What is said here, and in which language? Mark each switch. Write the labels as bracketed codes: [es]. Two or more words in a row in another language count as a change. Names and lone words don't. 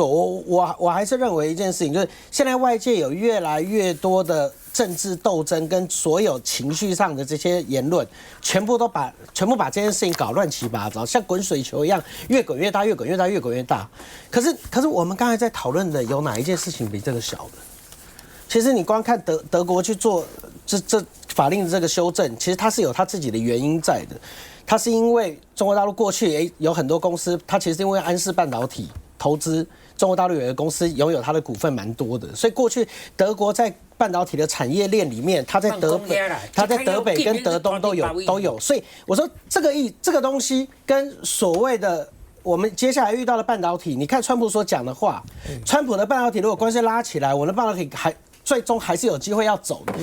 [zh] 我還是認為一件事情，就是現在外界有越來越多的政治鬥爭跟所有情緒上的這些言論，全部把這件事情搞亂七八糟，像滾水球一樣，越滾越大，越滾越大，越滾越大。可是我們剛才在討論的有哪一件事情比這個小的？其實你光看德國去做這法令的這個修正，其實它是有它自己的原因在的。它是因為中國大陸過去也有很多公司，它其實是因為安氏半導體投資中國大陸有一個公司擁有它的股份蠻多的，所以過去德國在半導體的產業鏈裡面，它在德北跟德東都有。所以我說這個東西跟所謂的我們接下來遇到的半導體，你看川普所講的話，川普的半導體如果關稅拉起來，我的半導體最終還是有機會要走的。